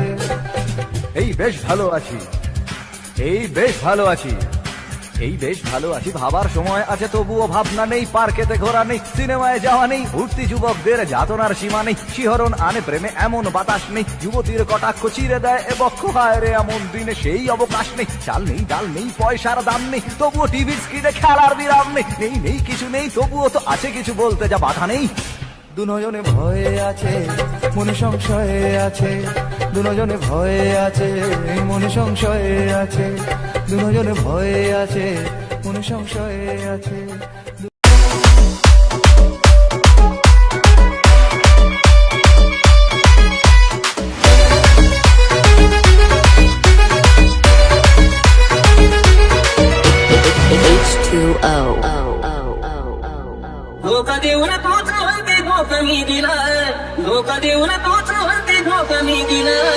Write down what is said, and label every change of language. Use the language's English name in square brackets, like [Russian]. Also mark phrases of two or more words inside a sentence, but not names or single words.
[Bangla] এই বেশ ভালো আছি, এই বেশ ভালো আছি, এই বেশ ভালো আছি, ভাবার সময় আছে তবুও ভাবনা নেই, পার্কেতে ঘোরা নেই, সিনেমায় যাওয়া নেই, উঠতি যুবকদের যাতনার সীমা নেই, শিহরণ আনে প্রেমে এমন বাতাস নেই, যুবতীর কটাক্ষ চিরে দেয় এ বক্ষ, হায় রে এমন দিনে সেই অবকাশ নেই, চাল নেই ডাল নেই পয়সার দাম নেই, তবুও টিভির স্ক্রিনে খেলার বিরাম নেই, নেই নেই কিছু নেই তবুও তো আছে কিছু বলতে যা বাধা নেই। দুজনে ভয়ে আছে মনে সংশয়ে আছে, দুজনে ভয়ে আছে মনে সংশয়ে আছে, দুজনে ভয়ে আছে মনে সংশয়ে আছে। H2O. [Marathi] धोका देऊन तोच वरती धोका मी दिला, धोका देऊन तोच वरती धोका मी दिला।